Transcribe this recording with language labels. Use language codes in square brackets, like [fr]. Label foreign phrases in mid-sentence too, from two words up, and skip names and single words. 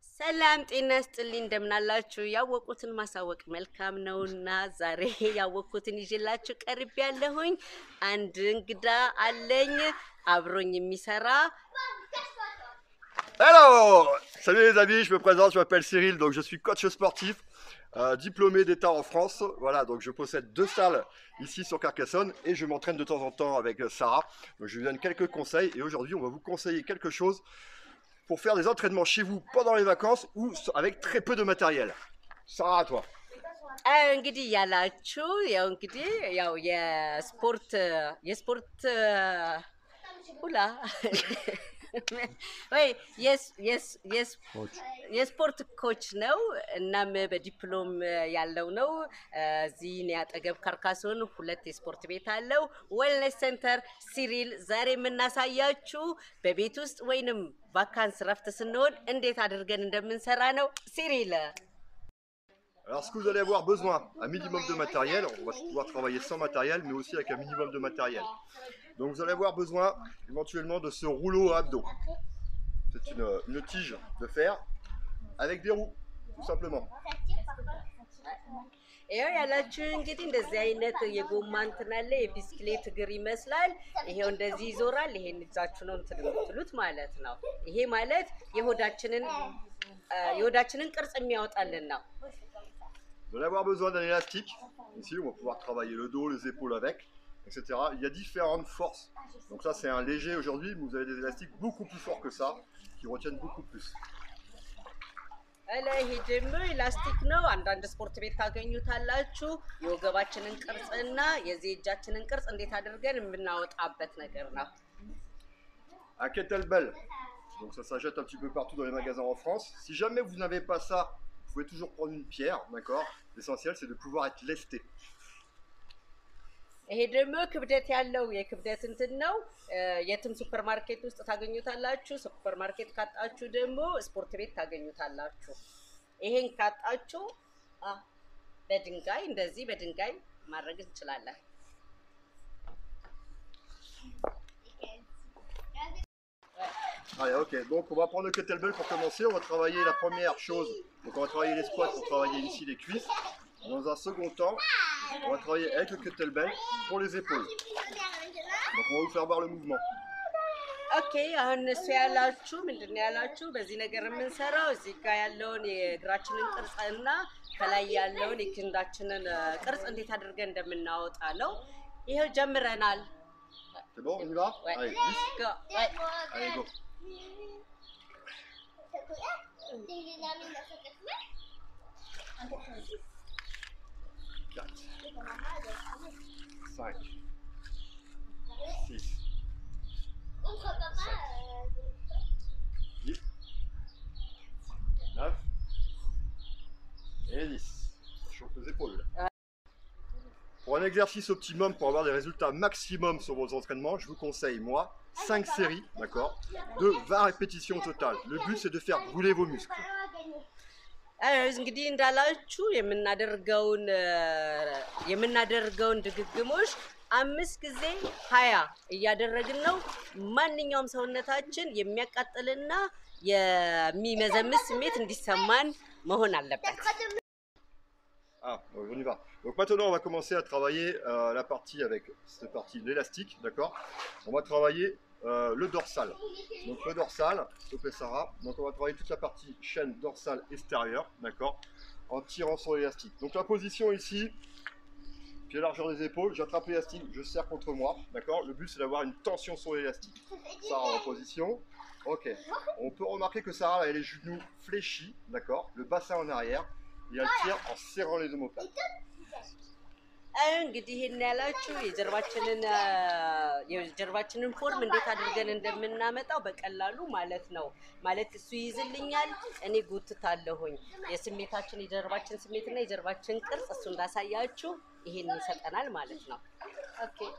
[am] ሰላም ጤና ይስጥልኝ እንደምናላችሁ ያወቁትን ማሳወቅ መልካም ነውና ዛሬ ያወቁትን ይዤላችሁ ቀርብ ያለሁኝ አንድ እንግዳ አለኝ አብሮኝ የሚሰራ [fr] Alors, salut les amis, je me présente, je m'appelle Cyril, donc je suis coach sportif, diplômé d'État en France. Voilà, donc je possède 2 salles ici sur Carcassonne et je m'entraîne de temps en temps avec Sarah. Donc je lui donne quelques conseils et aujourd'hui on va vous conseiller quelque chose pour faire des entraînements chez vous pendant les vacances ou avec très peu de matériel. Sarah, à toi. [am] እንግዲህ ያላችሁ ያው እንግዲህ ያው የስፖርት ሁላ ወይ የስፖርት ኮች ነው እናም በዲፕሎም ያለው ነው እዚህ ነው ያጠገብ ካርካሶን ሁለት የስፖርት ቤት አለው [en] wellness center [am] ሲሪል ዛሬ የምናሳያችሁ በቤት ውስጥ ወይንም ቫካንስ ረፍት ስንሆን እንዴት አድርገን እንደምንሰራ ነው ሲሪል [fr] Alors ce que vous allez avoir besoin, un minimum de matériel, on va pouvoir travailler sans matériel mais aussi avec un minimum de matériel. Donc vous allez avoir besoin éventuellement de ce rouleau à abdos. C'est une tige de fer avec des roues, tout simplement. [am] ይሄው ያላችሁ እንግዲህ እንደዚህ አይነት የጎማ እንትን አለ የቢስክሌት እግር ይመስላል ይሄው እንደዚህ ይዞራል ይሄን እዛችሁ ነው እንትን የምትሉት ማለት ነው ይሄ ማለት የሆዳችንን ቅርጽ የሚያወጣልን ነው [fr] Vous allez avoir besoin d'un élastique. Ici, on va pouvoir travailler le dos, les épaules avec, etc. Il y a différentes forces. Donc ça, c'est un léger aujourd'hui, mais vous avez des élastiques beaucoup plus forts que ça, qui retiennent beaucoup plus. [am] ይሄ ደግሞ ኤላስቲክ ነው አንዳንድ ስፖርት ቤት ታገኙታላችሁ የወገባችንን ቅርጽና የዚህ እጃችንን ቅርጽ እንዴት አድርገን የምናወጣበት ነገር ነው [fr] Un kettlebell. Donc ça s'achète un petit peu partout dans les magasins en France. Si jamais vous n'avez pas ça, vous pouvez toujours prendre une pierre, d'accord? L'essentiel, c'est de pouvoir être lesté. [am] ይሄ ደግሞ ክብደት ያለው የክብደት እንትን ነው የትም ሱፐርማርኬት ውስጥ ታገኙታላችሁ ሱፐርማርኬት ካጣችሁ ደግሞ ስፖርት ቤት ታገኙታላችሁ ይሄን ካጣችሁ በድንጋይ እንደዚህ በድንጋይ ማድረግ እንችላለን [fr] Allez, ok, donc on va prendre le kettlebell pour commencer, on va travailler la première chose, donc on va travailler les squats pour travailler ici les cuisses. Dans un second temps, on va travailler avec le kettlebell pour les épaules. Donc on va vous faire voir le mouvement. [am] ኦኬ አሁን እሱ ያላችሁ ምንድነው ያላችሁ በዚህ ነገር የምንሰራው እዚህ ጋር ያለውን የእግራችንን ቅርጽና ከላይ ያለውን የክንዳችንን ቅርጽ እንዴት አድርገን እንደምናወጣ ነው ይሄው ጀምረናል [fr] C'est bon, on y va? Allez, 10. Go. Allez, go. 4, 5, 6, 7, 8, 9 et 10. Chauffe les épaules. Pour un exercice optimum, pour avoir des résultats maximum sur vos entraînements, je vous conseille, moi, 5 séries, d'accord, de 20 répétitions au total. Le but, c'est de faire brûler vos muscles. [am] እንግዲህ እንዳላችሁ የምናደርገውን ድግግሞሽ 5 ጊዜ 20 እያደረግን ነው ማንኛውም ሰውነታችን የሚያቃጥልና የሚመዘምስ ስሜት እንዲሰማን መሆን አለበት [fr] Ah, on y va. Donc maintenant, on va commencer à travailler la partie avec cette partie l'élastique, d'accord? On va travailler le dorsal. Donc le dorsal, s'il te plaît Sarah. Donc on va travailler toute la partie chaîne dorsale extérieure, d'accord? En tirant sur l'élastique. Donc la position ici, puis la largeur des épaules, j'attrape l'élastique, je serre contre moi, d'accord? Le but c'est d'avoir une tension sur l'élastique. Sarah en position. Ok. On peut remarquer que Sarah elle a les genoux fléchis, d'accord? Le bassin en arrière. Et elle tire en serrant les omoplates. [am] እንግዲህ ይሄን ያላችሁ የጀርባችንን ፎርም እንዴት አድርገን እንደምናመጣው በቀላሉ ማለት ነው ማለት እሱ ይዝልኛል እኔ ጎትታለሁኝ የጀርባችን ስሜትና የጀርባችን ቅርጽ እሱ እንዳሳያችሁ ይሄን ይሰጠናል ማለት ነው ኦኬ